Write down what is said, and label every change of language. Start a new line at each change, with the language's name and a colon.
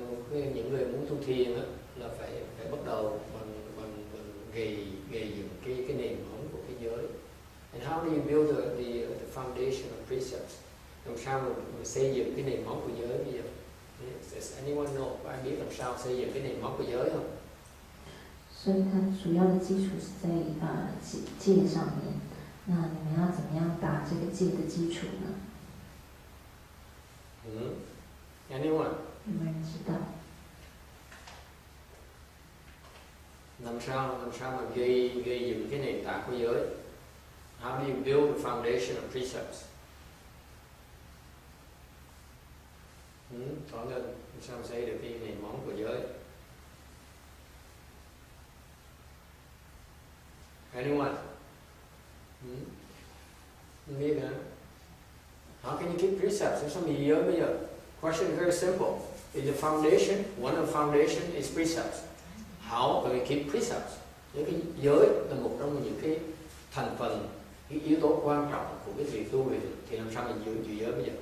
Vietnamese: Nên những người muốn tu thiền là phải bắt đầu bằng gây dựng cái nền móng của cái giới.
English: And how do you build the foundation of precepts?
Vietnamese: Làm sao mà xây dựng cái nền móng của giới bây giờ?
English: Does anyone know?
Vietnamese: Có ai biết làm sao xây dựng cái nền móng của giới không?
Chinese: 所以它主要的基础是在戒上面。那你们要怎么样打这个戒的基础呢？
English: Anyone?
Chinese: 有没有人知道？
Vietnamese: Làm sao mà gây dựng cái nền tảng của giới?
English: How do you build the foundation of precepts?
Vietnamese: Có nên làm sao xây được cái nền móng của giới?
English: Anyone?
Vietnamese: Không biết hả?
English: How can you keep precepts?
Vietnamese: Làm sao mà giới bây giờ?
English: Question is very simple. Is the foundation, one of the foundation is precepts. How can we keep precepts?
Vietnamese: Những cái giới là một trong những cái thành phần, cái yếu tố quan trọng của cái việc tu về thì làm sao mình giữ giới bây giờ?